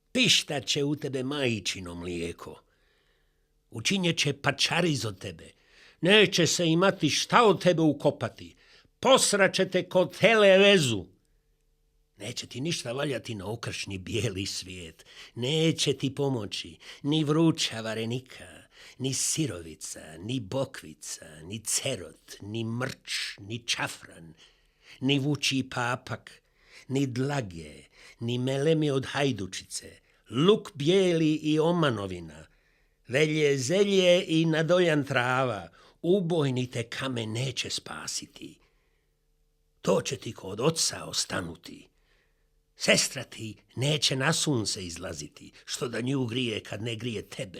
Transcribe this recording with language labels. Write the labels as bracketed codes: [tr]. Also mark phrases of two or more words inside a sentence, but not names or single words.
[bs] Pištat će u tebe majčino mlijeko. Učinjet će pačariz od tebe. Neće se imati šta od tebe ukopati. Posraće te kod televezu. Neće ti ništa valjati na okršni bijeli svijet. Neće ti pomoći ni vruća varenika, ni sirovica, ni bokvica, ni cerot, ni mrč, ni čafran, ni vučji papak, ni dlage, ni melemi od hajdučice, luk bijeli i omanovina, velje zelje i nadoljan trava, ubojni te kamen neće spasiti. To će ti kod oca ostanuti. Sestra ti neće na sunce izlaziti, što da nju grije kad ne grije tebe.